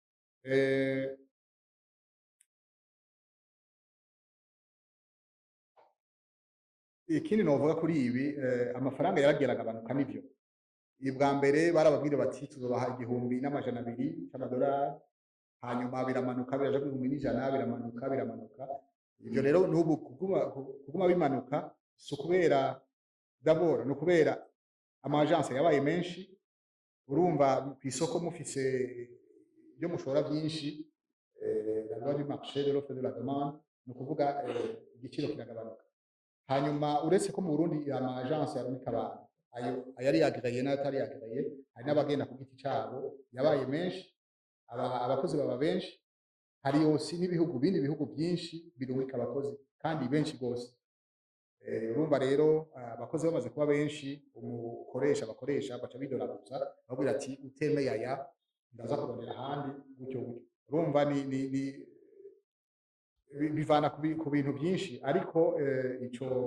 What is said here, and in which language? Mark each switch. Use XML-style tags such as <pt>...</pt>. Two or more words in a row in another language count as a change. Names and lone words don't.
<rn>ikindi novuga kuri ibi amafaranga yarageraga agabanuka n'ivyo bwa mbere barababwira bati tuzobaha 1,200 cy'amadolari hanyuma biramanuka biraja ku 1,100 biramanuka ivyo rero n'ubu kuguma bimanuka so kubera d'abord no kubera amagence yabaye menshi urumva ku isoko mufise ibyo mushora byinshi</rn> <fr>la loi du marché de l'offre de la</fr> <rn>demande no kuvuga igiciro kiragabanuka hanyuma uretse ko mu Burundi amagence yarumika abantu ayari agreye n'atari agreye hari n'abagenda ku giti cyabo yabaye menshi abakozi baba benshi hari yose bindi bihugu byinshi birumika abakozi kandi benshi gose urumva rero abakozi bamaze kuba benshi umukoresha bakoresha baca bidoraguza babwira ati utemeye aya ndaza kurondera ahandi gutyo gutyo urumva bivana ku bintu byinshi ariko ico</rn>